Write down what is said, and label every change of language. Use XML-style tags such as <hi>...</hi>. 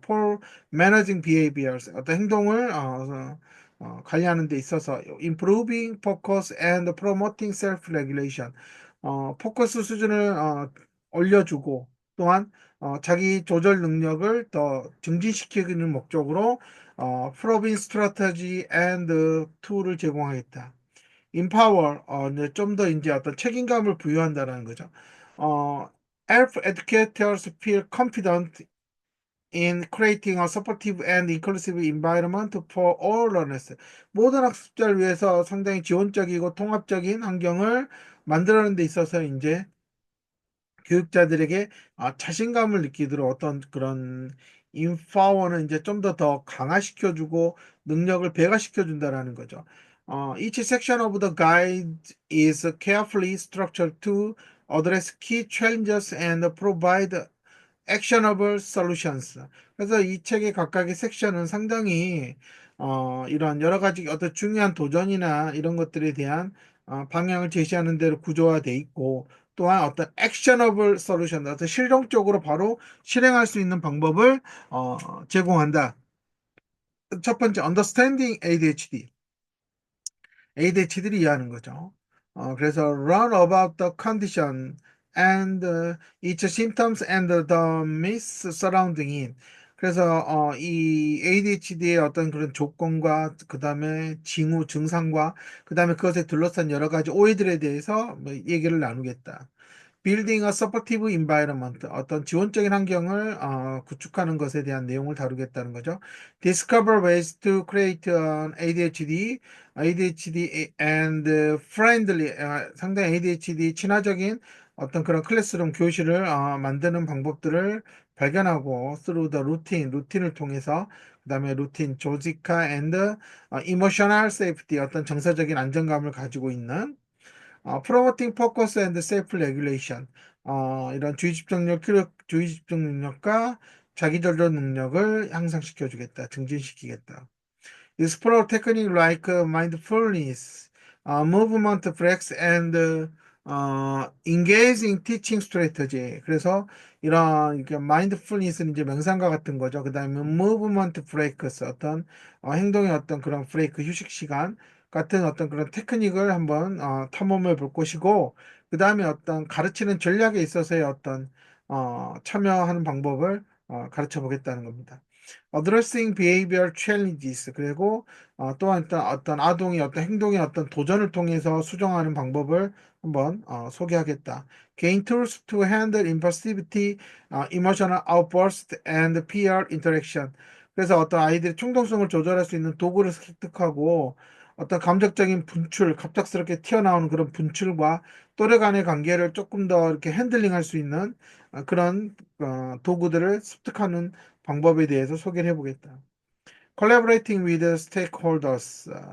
<en>for managing behaviors,</en> <ko>어떤 행동을 관리하는 데 있어서</ko> <en>improving focus and promoting self-regulation,</en> <ko>포커스 수준을 올려주고 또한 자기 조절 능력을 더 증진시키는 목적으로 프로빈 스트라테지 앤드 툴을 제공하겠다. empower, 좀 더 이제 어떤 책임감을 부여한다는 거죠.</ko> <en>어, help educators feel confident in creating a supportive and inclusive environment for all learners.</en> <ko>모든 학습자를 위해서 상당히 지원적이고 통합적인 환경을 만들어내는 데 있어서 이제 교육자들에게 자신감을 느끼도록 어떤 그런 인파워는 이제 좀 더 강화시켜주고 능력을 배가시켜준다라는 거죠.</ko> <en>Each section of the guide is carefully structured to address key challenges and provide actionable solutions.</en> <ko>그래서 이 책의 각각의 섹션은 상당히 이런 여러 가지 어떤 중요한 도전이나 이런 것들에 대한 방향을 제시하는 대로 구조화돼 있고 또한 어떤 actionable solution, 어떤 실용적으로 바로 실행할 수 있는 방법을 제공한다. 첫 번째,</ko> <en>understanding ADHD.</en> <ko>ADHD를 이해하는 거죠.</ko> <en>그래서 learn about the condition and its symptoms and the myths surrounding it.</en> <ko>그래서 이 ADHD의 어떤 그런 조건과 그 다음에 징후 증상과 그 다음에 그것에 둘러싼 여러 가지 오해들에 대해서 뭐 얘기를 나누겠다.</ko> <en>Building a supportive environment,</en> <ko>어떤 지원적인 환경을 구축하는 것에 대한 내용을 다루겠다는 거죠.</ko> <en>Discover ways to create an ADHD and friendly,</en> <ko>상당히 ADHD 친화적인 어떤 그런 클래스룸 교실을 만드는 방법들을 발견하고</ko> <en>through the routine,</en> <ko>루틴을 통해서 그다음에 루틴, 조직화</ko> <en>and emotional safety,</en> <ko>어떤 정서적인 안정감을 가지고 있는</ko> <en>promoting focus and self-regulation.</en> <ko>이런 주의 집중 능력과 자기 조절 능력을 향상시켜 주겠다, 증진시키겠다.</ko> <en>Explore technique like mindfulness, movement breaks, and engaging teaching strategy.</en> <ko>그래서 이런 이렇게 mindfulness는 이제 명상과 같은 거죠. 그다음에 movement breaks, 어떤 행동의 어떤 그런 브레이크 휴식 시간 같은 어떤 그런 테크닉을 한번 탐험해 볼 것이고, 그다음에 어떤 가르치는 전략에 있어서의 어떤 참여하는 방법을 가르쳐 보겠다는 겁니다.</ko> <en>Addressing behavior challenges,</en> <ko>그리고 또한 어떤 아동이 어떤 행동의 어떤 도전을 통해서 수정하는 방법을 한번 소개하겠다.</ko> <en>Gain tools to handle impulsivity, emotional outburst, and peer interaction.</en> <ko>그래서 어떤 아이들의 충동성을 조절할 수 있는 도구를 습득하고 어떤 감정적인 분출, 갑작스럽게 튀어나오는 그런 분출과 또래 간의 관계를 조금 더 이렇게 핸들링할 수 있는 그런 도구들을 습득하는 방법에 대해서 소개를 해보겠다.</ko> <en>Collaborating with stakeholders.</en>